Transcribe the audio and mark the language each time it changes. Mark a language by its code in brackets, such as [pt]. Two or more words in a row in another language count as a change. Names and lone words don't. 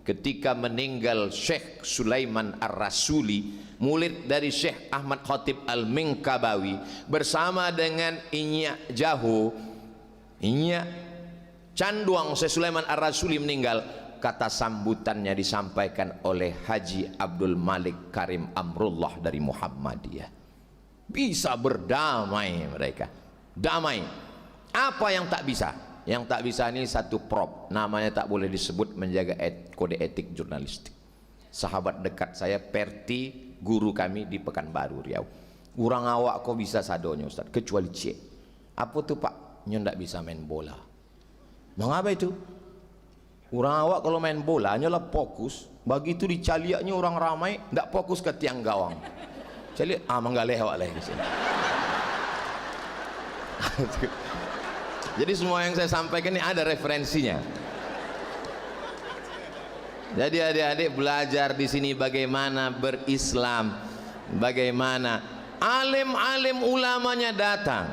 [id] Ketika meninggal Syekh Sulaiman Ar-Rasuli, murid dari Syekh Ahmad Khatib Al-Minkabawi, bersama dengan Inyak Jaho, Inyak Canduang Syekh Sulaiman Ar-Rasuli meninggal, kata sambutannya disampaikan oleh Haji Abdul Malik Karim Amrullah dari Muhammadiyah. Bisa berdamai mereka, damai. Apa yang tak bisa? Yang tak bisa ini satu prop, namanya tak boleh disebut, menjaga kode etik jurnalistik. Sahabat dekat saya Perti, guru kami di Pekanbaru Riau, [min] urang awak kok bisa sadonya Ustaz, kecuali cek. [id] Apa tuh Pak? [min] Nyo ndak bisa main bola. [id] Mengapa itu? Orang awak kalau main bola hanyalah fokus, begitu dicaliaknya orang ramai ndak fokus ke tiang gawang. [min] Caliak manggaleh awak lagi sini. [id] Jadi semua yang saya sampaikan ini ada referensinya. Jadi adik-adik belajar di sini bagaimana berislam, bagaimana alim-alim ulamanya datang.